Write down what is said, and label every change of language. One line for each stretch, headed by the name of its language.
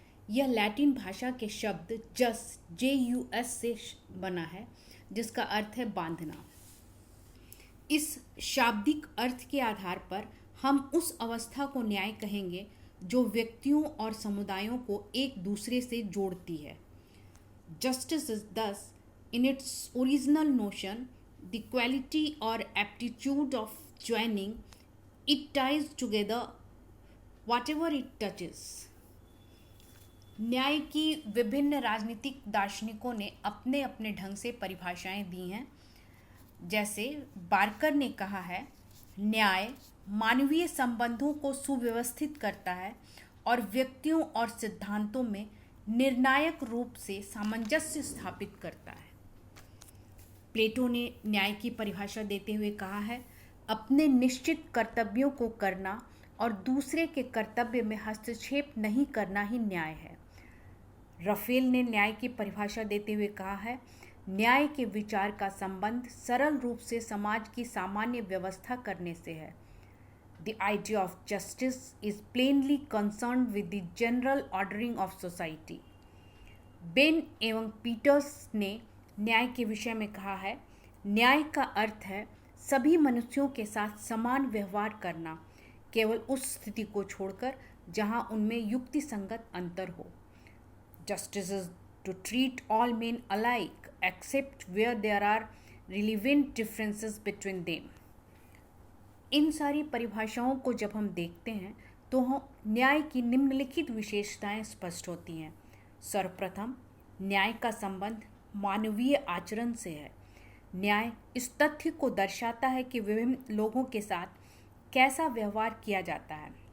Hindi: यह लैटिन भाषा के शब्द JUS से बना है, जिसका अर्थ है बांधना। इस शाब्दिक अर्थ के आधार पर हम उस अवस्था को न्याय कहेंगे जो व्यक्तियों और समुदायों को एक दूसरे से जोड़ती है।
English: Justice is thus, in its original notion, the quality or aptitude of joining it ties together whatever it touches.
Hindi: न्याय की विभिन्न राजनीतिक दार्शनिकों ने अपने अपने ढंग से परिभाषाएं दी हैं। जैसे बार्कर ने कहा है, न्याय मानवीय संबंधों को सुव्यवस्थित करता है और व्यक्तियों और सिद्धांतों में निर्णायक रूप से सामंजस्य स्थापित करता है। प्लेटो ने न्याय की परिभाषा देते हुए कहा है, अपने निश्चित कर्तव्यों को करना और दूसरे के कर्तव्य में हस्तक्षेप नहीं करना ही न्याय है। रफेल ने न्याय की परिभाषा देते हुए कहा है, न्याय के विचार का संबंध सरल रूप से समाज की सामान्य व्यवस्था करने से है।
English: The idea of justice is plainly concerned with the general ordering of society.
Hindi: Ben एवं पीटर्स ने न्याय के विषय में कहा है, न्याय का अर्थ है सभी मनुष्यों के साथ समान व्यवहार करना, केवल उस स्थिति को छोड़कर जहां उनमें युक्ति संगत अंतर हो।
English: Justice is to treat all men alike except where there are relevant differences between them.
Hindi: इन सारी परिभाषाओं को जब हम देखते हैं तो न्याय की निम्नलिखित विशेषताएं स्पष्ट होती हैं। सर्वप्रथम, न्याय का संबंध मानवीय आचरण से है। न्याय इस तथ्य को दर्शाता है कि विभिन्न लोगों के साथ कैसा व्यवहार किया जाता है।